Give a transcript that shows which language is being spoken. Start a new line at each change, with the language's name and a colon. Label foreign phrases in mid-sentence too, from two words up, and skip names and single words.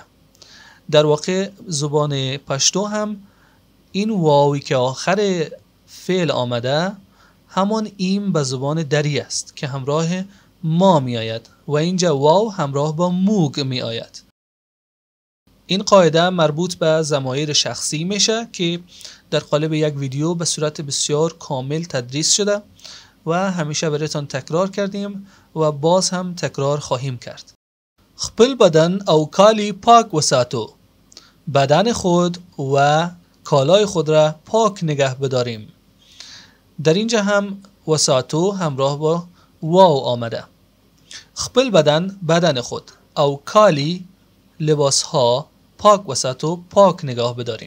Persian: در واقع زبان پشتو هم این واوی که آخر فعل آمده همان ایم به زبان دری است که همراه ما می آید و اینجا واو همراه با موگ می آید. این قاعده مربوط به ضمایر شخصی میشه که در قالب یک ویدیو به صورت بسیار کامل تدریس شده و همیشه برایتان تکرار کردیم و باز هم تکرار خواهیم کرد.
Pashto: خپل بدن او کالی پاک وساتو.
Persian: بدن خود و کالای خود را پاک نگه بداریم. در اینجا هم وساتو همراه با واو آمده.
Pashto: خپل بدن خود او کالی
Persian: لباس ها
Pashto: پاک وساتو
Persian: پاک نگاه بداریم.